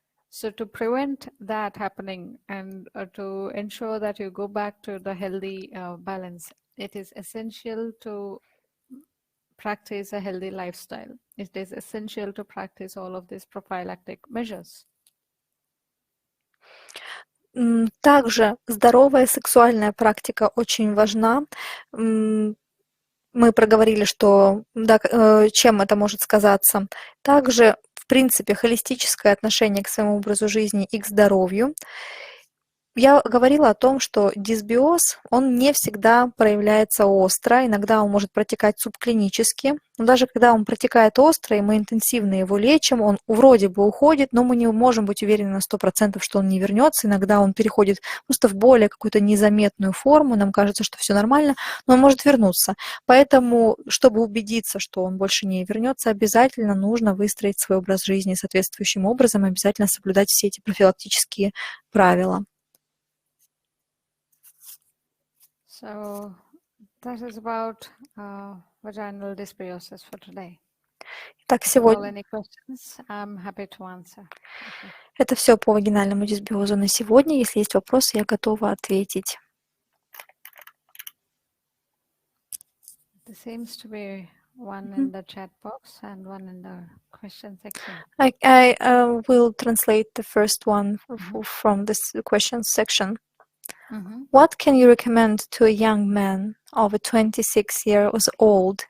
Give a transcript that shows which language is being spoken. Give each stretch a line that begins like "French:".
English: So to prevent that happening and to ensure that you go back to the healthy balance, it is essential to practice a healthy lifestyle. It is essential to practice all of these prophylactic measures.
Russian: Также здоровая сексуальная практика очень важна. Мы проговорили, что да, чем это может сказаться. Также, в принципе, холистическое отношение к своему образу жизни и к здоровью. Я говорила о том, что дисбиоз, он не всегда проявляется остро, иногда он может протекать субклинически, но даже когда он протекает остро, и мы интенсивно его лечим, он вроде бы уходит, но мы не можем быть уверены на 100%, что он не вернется, иногда он переходит просто в более какую-то незаметную форму, нам кажется, что все нормально, но он может вернуться. Поэтому, чтобы убедиться, что он больше не вернется, обязательно нужно выстроить свой образ жизни соответствующим образом, обязательно соблюдать все эти профилактические правила.
English: So that is about vaginal dysbiosis for today.
Russian: Так, сегодня...
English: Any questions, I'm happy to answer. Okay.
Russian: Это все по вагинальному дисбиозу на сегодня. Если есть вопросы, я готова ответить.
English: There seems to be one in the chat box and one in the question section. I will translate the first one from this question section. What can you recommend to a young man over 26 years old?